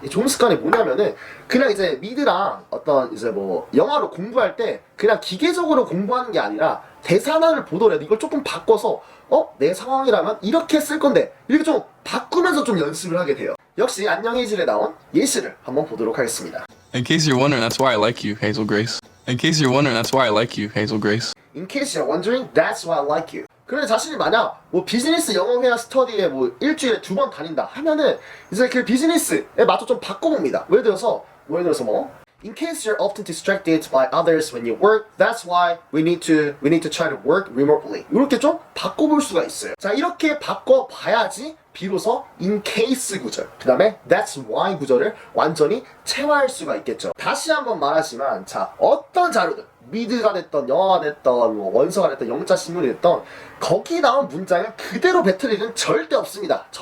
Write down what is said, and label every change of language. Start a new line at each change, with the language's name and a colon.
Korean: 이 좋은 습관이 뭐냐면은 그냥 이제 미드랑 어떤 이제 뭐 영어로 공부할 때 그냥 기계적으로 공부하는 게 아니라 대사 하나를 보더라도 이걸 조금 바꿔서 내 상황이라면 이렇게 쓸 건데 이렇게 좀 바꾸면서 좀 연습을 하게 돼요. 역시 안녕 헤이즐에 나온 예시를 한번 보도록 하겠습니다.
English: In case you're wondering, that's why I like you, Hazel Grace. In case you're wondering, that's why I like you, Hazel Grace. In case you're wondering, that's why I like you.
Korean: 그런데 자신이 만약 뭐 비즈니스 영어 회화 스터디에 뭐 일주일에 2번 다닌다 하면은 이제 그 비즈니스에 맞춰 좀 바꿔봅니다. 예를 들어서 뭐
English: In case you're often distracted by others when you work, that's why we need to try to work remotely.
Korean: 이렇게 좀 바꿔볼 수가 있어요. 자, 이렇게 바꿔봐야지 비로소 in case 구절, 그 다음에 that's why 구절을 완전히 체화할 수가 있겠죠. 다시 한번 말하지만, 자, 어떤 자료든 미드가 됐던 영어가 됐던 뭐 원서가 됐던 영자 신문이 됐던 거기 나온 문장을 그대로 뱉을 일은 절대 없습니다.